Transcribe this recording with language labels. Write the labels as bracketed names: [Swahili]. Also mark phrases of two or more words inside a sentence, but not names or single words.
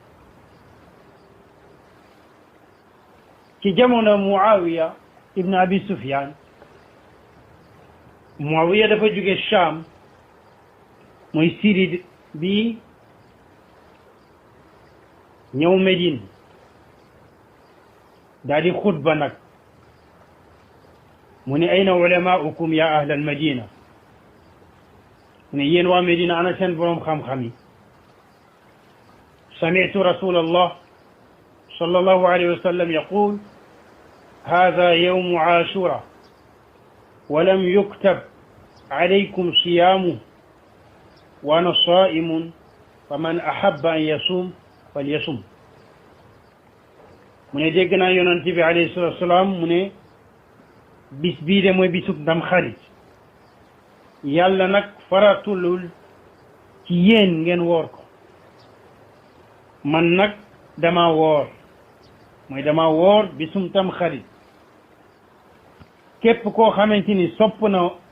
[Wolof] ci jamono Muawiya ibn Abi Sufyan Muawiya dafa jóge Sham mooy Syrie bi ñëw Médine daal di xutba nag mu ne [Arabic] أين علماؤكم يا أهل المدينة [Wolof] mu ne yéen waa Médina ana seen boroom xam-xam yi [Arabic] سمعت رسول الله صلى الله عليه وسلم يقول هذا يوم عاشوراء ولم يكتب عليكم صيامه وأنا صائم فمن أحب أن يصوم فليصوم [Wolof] mu ne dégg naa yonent bi [Arabic] عليه الصلاة والسلام [Wolof] mu ne bis bii de mooy bisub Tamxarit yàlla nag faratulul ci yéen ngeen woor ko man nag dama woor bisum Tamxarit képp koo xamante ni sopp na